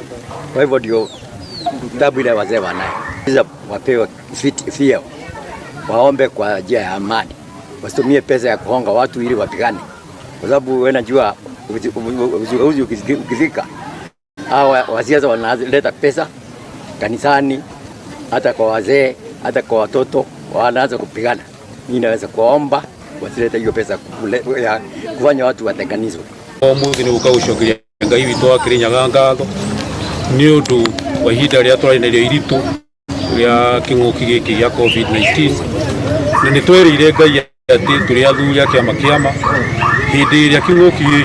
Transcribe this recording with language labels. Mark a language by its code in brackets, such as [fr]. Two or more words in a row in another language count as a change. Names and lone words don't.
[sw] Kwa hivyo ndio tabu ile wazee wanayo. Sasa wapewe fio, waombe kwa njia ya amani, wasitumie pesa ya kuhonga watu ili wapigane, kwa sababu wewe unajua ukifika hawa wasiasa wanaleta pesa kanisani, hata kwa wazee, hata kwa watoto wanaanza kupigana. Mimi naweza kuomba wasilete hiyo pesa ya kufanya watu watenganizwe. [ki] Omuthi ni ukaushokiria Ngai witu akirinya ngatho ni undu wa ihinda ria twarinario iritu ria king'uki giki gia COVID-19, na ni twerire Ngai ati turi athuri a kiama hindi iria king'uki